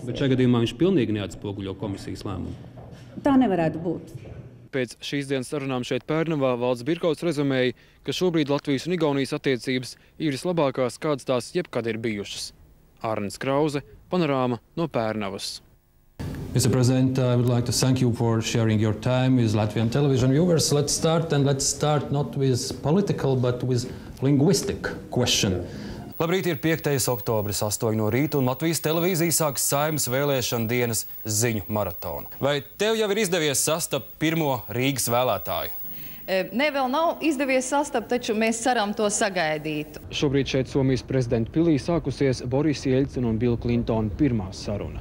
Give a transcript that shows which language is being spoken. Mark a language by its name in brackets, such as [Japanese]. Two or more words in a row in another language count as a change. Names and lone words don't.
[Latvian] Bet šajā gadījumā viņš pilnīgi neatspoguļo komisijas lēmumu. Tā nevarētu būt. Pēc šīs dienas sarunām šeit Pērnavā Valds Birkauts rezumēja, ka šobrīd Latvijas un Igaunijas attiecības ir vislabākās, kādas tās jebkad ir bijušas. Arnis Krause, Panorāma no Pērnavas. [English] Mr. President, I would like to thank you for sharing your time with Latvian television viewers. Let's start not with political, but with linguistic question. [Latvian] Labrīt, ir 5. oktobris, 8 no rīta, un Latvijas televīzija sāks Saeimas vēlēšana dienas ziņu maratonu. Vai tev jau ir izdevies sastapt pirmo Rīgas vēlētāju? Ne, vēl nav izdevies sastapt, taču mēs ceram to sagaidīt. Šobrīd šeit Somijas prezidenta pilī sākusies Borisa Jeļcina un Billa Klintona pirmā saruna.